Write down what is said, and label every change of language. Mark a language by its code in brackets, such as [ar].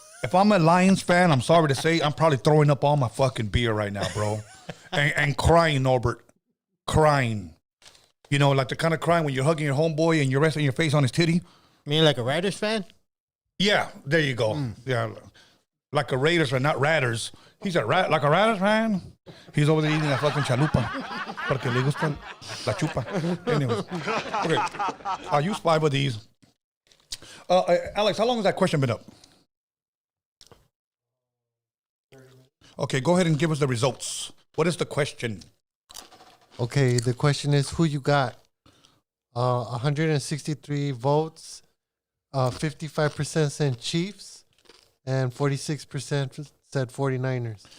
[en] If I'm a Lions fan, I'm sorry to say, I'm probably throwing up all my fucking beer right now, bro, and crying, Norbert, crying. You know, like the kind of crying when you're hugging your homeboy and you're resting your face on his titty. You mean like a Raiders fan? Yeah, there you go. Yeah, like a Raiders fan, not Raiders. He's like a Raiders fan. He's over there eating a fucking chalupa. [es] Porque le gusta la chupa. [en] Anyways. Okay, I'll use 5 of these. Alex, how long has that question been up? Okay, go ahead and give us the results. What is the question? Okay, the question is who you got? 163 votes, 55% said Chiefs, and 46% said 49ers.